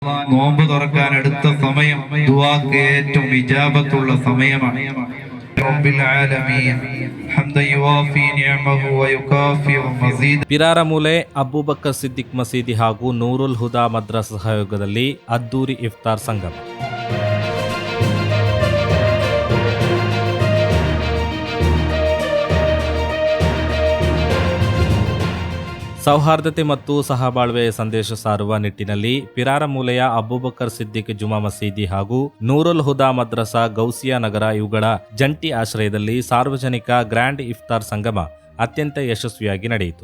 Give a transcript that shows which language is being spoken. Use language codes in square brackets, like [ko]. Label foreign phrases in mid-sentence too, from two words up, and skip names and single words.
[ml] നോമ്പ് തുറക്കാൻ അടുത്ത സമയം ദുആക്ക് ഏറ്റവും ഇജാബത്തുള്ള സമയമാണ്. [ar] رب العالمين حمدا يوافي نعمه ويكافئ مزيده. [kn] ಪಿರಾರಮೂಲೆ ಅಬೂಬಕರ್ ಸಿದ್ದಿಕ್ ಮಸೀದಿ ಹಾಗೂ ನೂರುಲ್ ಹುದಾ ಮದ್ರಸಾ ಸಹಯೋಗದಲ್ಲಿ ಅದ್ದೂರಿ ಇಫ್ತಾರ್ ಸಂಗಮ. ಸೌಹಾರ್ದತೆ ಮತ್ತು ಸಹಬಾಳ್ವೆಯ ಸಂದೇಶ ಸಾರುವ ನಿಟ್ಟಿನಲ್ಲಿ ಪಿರಾರಮೂಲೆಯ ಅಬೂಬಕರ್ ಸಿದ್ದಿಕ್ ಜುಮಾ ಮಸೀದಿ ಹಾಗೂ ನೂರುಲ್ ಹುದಾ ಮದ್ರಸಾ ಗೌಸಿಯಾ ನಗರ ಇವುಗಳ ಜಂಟಿ ಆಶ್ರಯದಲ್ಲಿ ಸಾರ್ವಜನಿಕ ಗ್ರ್ಯಾಂಡ್ ಇಫ್ತಾರ್ ಸಂಗಮ ಅತ್ಯಂತ ಯಶಸ್ವಿಯಾಗಿ ನಡೆಯಿತು.